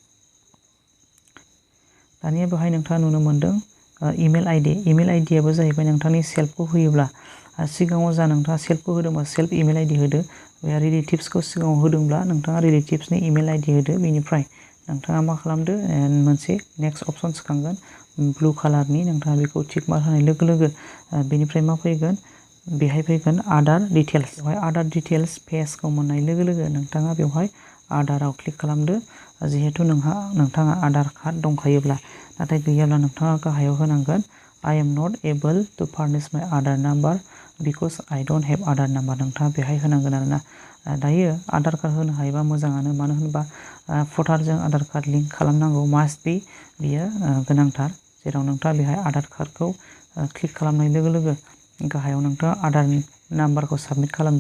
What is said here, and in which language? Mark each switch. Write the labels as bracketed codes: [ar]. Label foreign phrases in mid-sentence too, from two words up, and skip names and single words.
[brx] दानिया बेवहाय नोंथाङा नुनो मोनदों [en] email ID [brx] जाहैबाय नोंथांनि सेल्फखौ होयोब्ला सिगाङाव जा नोंथाङा सेल्फखौ होदोंबा [en] self email ID [brx] होदो बे रिलेटिभ्सखौ सिगाङाव होदोंब्ला नोंथाङा [en] relatives email ID [brx] होदो बेनिफ्राय नोंथाङा मा खालामदो मोनसे [en] next option [brx] सिखांगोन [en] blue color [brx] नोंथाङा बेखौ [en] tick mark [brx] होनाय लोगो लोगो बेनिफ्राय मा फैगोन बेहाय फैगोन [en] Aadhaar details. [brx] बेवहाय [en] Aadhaar details page [brx] मोननाय लोगो लोगो नोंथाङा बेवहाय आदाराव क्लिक खालामदो। जिहेथु नोंथाङा आधार कार्ड दंखायोब्ला, नाथाय गैयाब्ला नोंथाङा गाहायाव होनांगोन [en] I am not able to furnish my Aadhaar number because I don't have Aadhaar number। [brx] नोंथाङा बेहाय होनांगोन आरोना। दायो आधार कार्ड होनो हायोबा मोजाङानो, मानो होनोबा भटारजों आधार कार्ड लिंक खालामनांगौ [en] must be, [brx] बियो गोनांथार। जेराव नोंथाङा बेहाय आधार कार्डखौ क्लिक खालामनाय लोगो लोगो गाहायाव नोंथाङा आधार नाम्बारखौ साबमिट खालामदो।